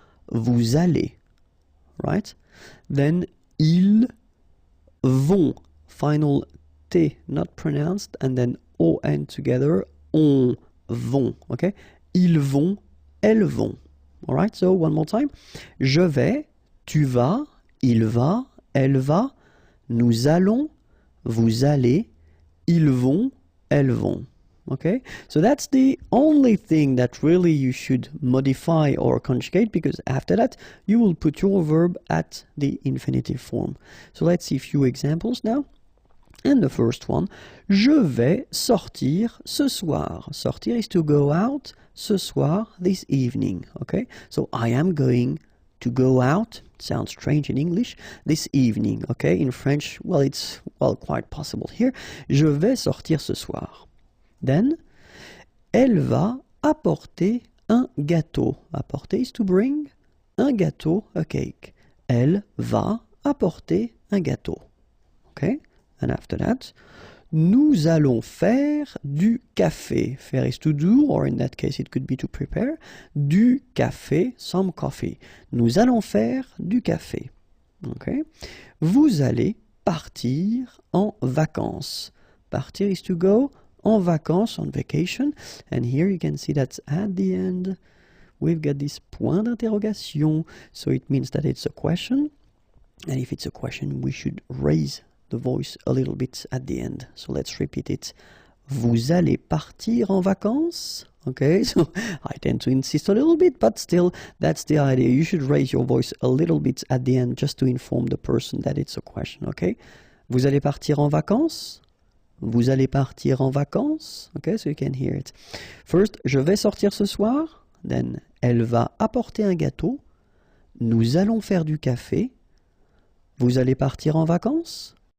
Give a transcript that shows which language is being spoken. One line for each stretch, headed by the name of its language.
French: Vous allez.
English: Right? Then,
French: ils vont.
English: Final T not pronounced. And then, O and together.
French: On vont. Okay? Ils vont, elles vont.
English: All right, so one more time.
French: Je vais, tu vas, il va, elle va, nous allons, vous allez, ils vont, elles vont.
English: Okay, so that's the only thing that really you should modify or conjugate, because after that you will put your verb at the infinitive form. So let's see a few examples now. And the first one,
French: je vais sortir ce soir.
English: Sortir is to go out,
French: ce soir,
English: this evening. Okay, so I am going to go out. Sounds strange in English. This evening. Okay, in French, well, it's quite possible here.
French: Je vais sortir ce soir. Then, elle va apporter un gâteau.
English: Apporter is to bring.
French: Un gâteau,
English: a cake.
French: Elle va apporter un gâteau. Okay.
English: And after that,
French: nous allons faire du café.
English: Faire is to do, or in that case it could be to prepare.
French: Du café,
English: some coffee.
French: Nous allons faire du café. Okay. Vous allez partir en vacances.
English: Partir is to go.
French: En vacances,
English: on vacation. And here you can see that at the end, we've got this
French: point d'interrogation.
English: So it means that it's a question. And if it's a question, we should raise the voice a little bit at the end. So let's repeat it.
French: Vous allez partir en vacances?
English: Okay, so I tend to insist a little bit, but still, that's the idea. You should raise your voice a little bit at the end just to inform the person that it's a question, okay?
French: Vous allez partir en vacances? Vous allez partir en vacances?
English: Okay, so you can hear it.
French: First, je vais sortir ce soir. Then, elle va apporter un gâteau. Nous allons faire du café. Vous allez partir en vacances?